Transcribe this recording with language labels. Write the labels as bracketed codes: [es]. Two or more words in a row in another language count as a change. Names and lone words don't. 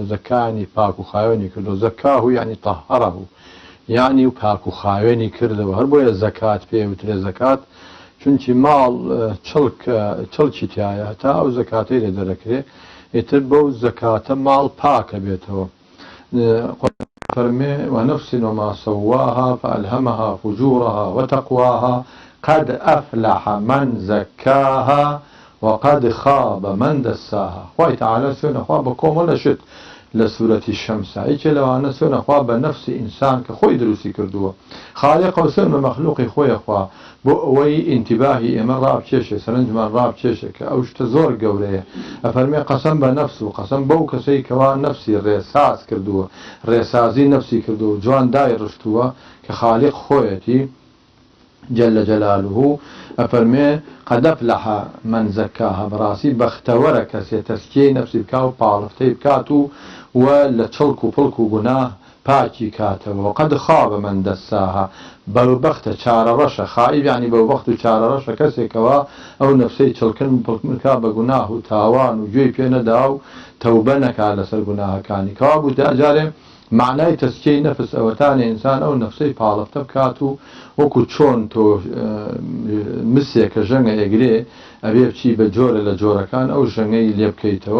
[ckb] زەکانی پاک و خاوێنی کردو. زەکاه و یعنی طەهەرەه، یعنی و پاک و خاوێنی کردەوە. هەر بۆیە زەکات پێوترێ زەکات، چونکی ماڵ چڵکی تایە تا ئەو زەکاتەی لێ دەرەکرێ ئیتر بەو زەکاتە ماڵ پاکە بێتەوە. [ar] فەرمێ وەنەفس وما سەواها فألهمها فجورها وتقواها قد أفلح من زكاها وقد خاب من دساها. [ckb] خوای تعالی سوێنەخوا بە کۆمەڵ شت لە سوورەتی شەمسە هیچێ لەوانە سوێنەخوا بە نەفسی ئینسان کە خۆی دروستی کردووە. خاڵق و سوێن بە مەخلوقی خۆیەخوا بۆ ئەوەی ئینتیباهی ئێمە ڕابکێشێ، سەرنجمان ڕابکێشێ کە ئەو شتە زۆر گەورەیە. ئەفەرمێ قەسەم بە نەفس و قەسەم بەو کەسەی کەوا نەفسی ڕێساز کردووە، ڕێسازی نەفسی کردووە، جوان دای ڕشتووە کە خاڵق خۆیەتی [ar] جل جلاله. ئەفەرمێ قد أفلح من زكاها، [ckb] بەڕاستی بەختەوەرە کەسێ تەسکیەی نەفسی بکا و پاڵفتەی بکات و لە چڵک و پڵک و گوناه پاکی کاتەوە. [ar] وقد خاب من دساها، [ckb] بەڵبەختە چارەڕەشە. خائب یعنی بەڵبەخت و چارەڕەشە کەسێکەوە ئەو نەفسەی چڵکن و پڵکمکا بە گوناه و تاوان و گوێی پێ نەدا و تەوبە نەکا لەسەر گوناهەکانی. کەوا بوو جارێ معنای تەسکیەی نەفس ئەوەتانە ئینسان ئەو نەفسەی پاڵفتە بکات و وەکو چۆن تۆ مسێکە ژەنگە ئەگرێ ئەبێ بچی بە جۆرە لە جۆرەکان ئەو ژەنگەی لێ بکەیتەوە.